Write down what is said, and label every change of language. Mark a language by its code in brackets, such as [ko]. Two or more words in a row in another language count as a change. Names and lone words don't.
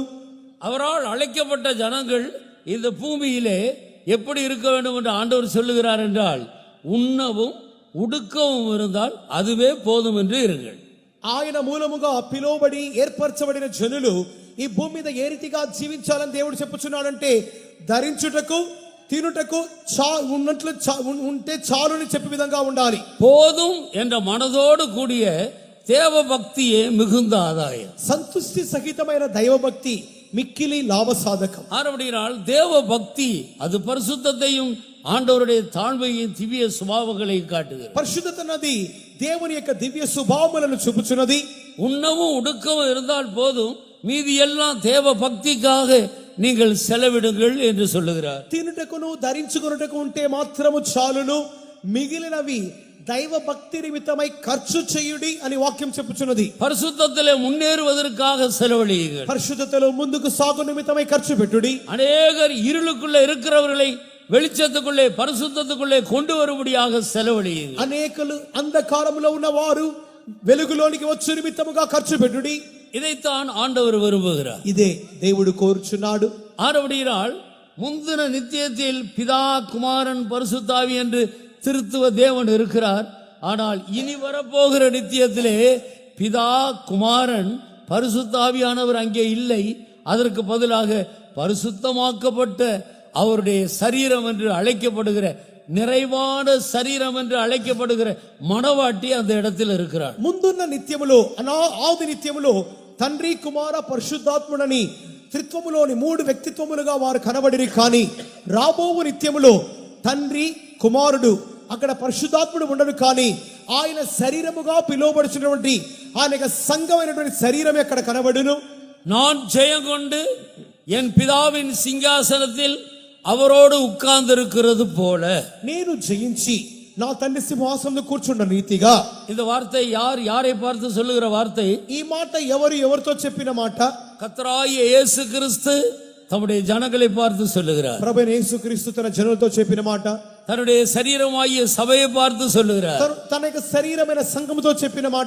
[ta] அவரால் அழைக்கப்பட்ட ஜனங்கள் இந்த பூமியிலே எப்படி இருக்க வேண்டும் என்று ஆண்டவர் சொல்லுகிறார் என்றால், உண்ணவும் உடுக்கவும் இருந்தால் அதுவே போதும் என்று இருங்கள். [te] ఆయన మూలముగా పిలువబడి ఏర్పరచబడిన జనులు ఈ భూమి మీద ఏ రీతిగా జీవించాలని దేవుడు చెప్పుచున్నాడంటే, ధరించుటకు తినుటకు ఉన్నట్లు ఉంటే చాలుని చెప్పే విధంగా ఉండాలి. [ta] போதும் என்ற மனதோடு கூடிய தேவ பக்தியே மிகுந்த ஆதாயம். [te] సంతుష్టి సహితమైన దైవభక్తి మిక్కిలి లాభసాధకం. [ta] ஆனபடியால் தேவ பக்தி அது பரிசுத்தத்தையும் ஆண்டவருடைய தாழ்மையின் திவ்ய சுபாவங்களை காட்டுகிறது. [te] పరిశుద్ధత అన్నది దేవుని యొక్క దివ్య స్వభావములను చూపుచున్నది. [ta] உண்ணவும் உடுக்கவும் இருந்தால் போதும், மீதி எல்லாம் தேவ பக்திக்காக நீங்கள் செலவிடுங்கள் என்று சொல்லுகிறார். [te] తినుటకును ధరించుకొనుటకు ఉంటే మాత్రము చాలును, మిగిలినవి దైవ భక్తి నిమిత్తమై ఖర్చు చేయుడి అని వాక్యం చెప్పుచున్నది. [ta] பரிசுத்தத்திலே முன்னேறுவதற்காக செலவழியுங்கள். [te] పరిశుద్ధతలో ముందుకు సాగు నిమిత్తమై ఖర్చు పెట్టుడి. [ta] அநேகர் இருளுக்குள்ளே இருக்கிறவர்களை வெளிச்சத்துக்குள்ளே பரிசுத்தத்துக்குள்ளே கொண்டு வரும்படியாக செலவழியுங்கள். [te] అనేకులు అంధకారములో ఉన్నవారు వెలుగులోనికి వచ్చు నిమిత్తముగా ఖర్చు పెట్టుడి. [ta] இதைத்தான் ஆண்டவர் விரும்புகிறார். [te] ఇదే దేవుడు కోరుచున్నాడు. [ta] ஆனபடியால் முந்தின நித்தியத்தில் பிதா குமாரன் பரிசுத்தாவி என்று திருத்துவ தேவன் இருக்கிறார். ஆனால் இனி வரப்போகிற நித்தியத்திலே பிதா குமாரன் பரிசுத்தாவியானவர் அங்கே இல்லை. அதற்கு பதிலாக பரிசுத்தமாக்கப்பட்ட அவருடைய சரீரம் என்று அழைக்கப்படுகிற, நிறைவான சரீரம் என்று அழைக்கப்படுகிற மணவாட்டி அந்த இடத்தில் இருக்கிறார். [te] ముందున్న నిత్యములో ఆది నిత్యములో తండ్రి కుమార పరిశుద్ధాత్ముడని త్రిత్వములోని 3 వ్యక్తిత్వములుగా వారు కనబడిరి. కానీ రాబోవు నిత్యములో తండ్రి కుమారుడు అక్కడ పరిశుద్ధాత్ముడు ఉండడు. కానీ ఆయన శరీరముగా పిలువబడుచున్నటువంటి ఆయన యొక్క సంఘమైనటువంటి శరీరం అక్కడ కనబడును. [ta] நான் ஜெயம் கொண்டு என் பிதாவின் சிங்காசனத்தில் அவரோடு உட்கார்ந்திருக்கிறது போல, [te] నేను జయించి నా తండ్రి సింహాసనంలో కూర్చున్న రీతిగా. [ta] இந்த வார்த்தை யாரை பார்த்து சொல்லுகிற வார்த்தை? [te] ఈ మాట ఎవరితో చెప్పిన మాట? [ta] கர்த்தராகிய இயேசு கிறிஸ்து தம்முடைய ஜனங்களை பார்த்து சொல்லுகிறார். [te] ప్రభువైన యేసుక్రీస్తు తన జనులతో చెప్పిన మాట. [ta] தன்னுடைய சரீரமாகிய சபையை பார்த்து சொல்லுகிறார். [te] తన యొక్క శరీరమైన సంఘముతో చెప్పిన మాట.